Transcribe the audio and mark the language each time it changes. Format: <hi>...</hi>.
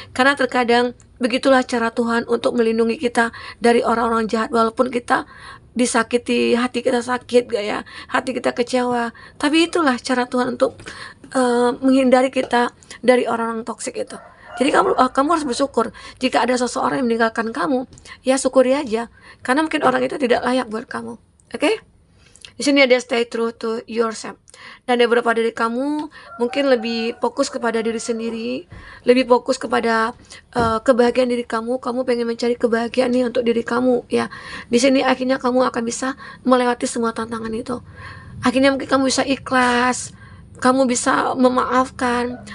<id>Karena terkadang begitulah cara Tuhan untuk melindungi kita dari orang-orang jahat, walaupun kita disakiti, hati kita sakit gak ya, hati kita kecewa, tapi itulah cara Tuhan untuk menghindari kita dari orang-orang toksik itu. Jadi kamu harus bersyukur jika ada seseorang yang meninggalkan kamu, ya syukuri aja, karena mungkin orang itu tidak layak buat kamu. Oke? Di sini ada</id> <en>stay true to yourself.</en> <id>Dan ada beberapa dari kamu mungkin lebih fokus kepada diri sendiri, lebih fokus kepada kebahagiaan diri kamu. Kamu pengen mencari kebahagiaan nih untuk diri kamu, ya. Di sini akhirnya kamu akan bisa melewati semua tantangan itu. Akhirnya mungkin kamu bisa ikhlas, kamu bisa memaafkan.</id>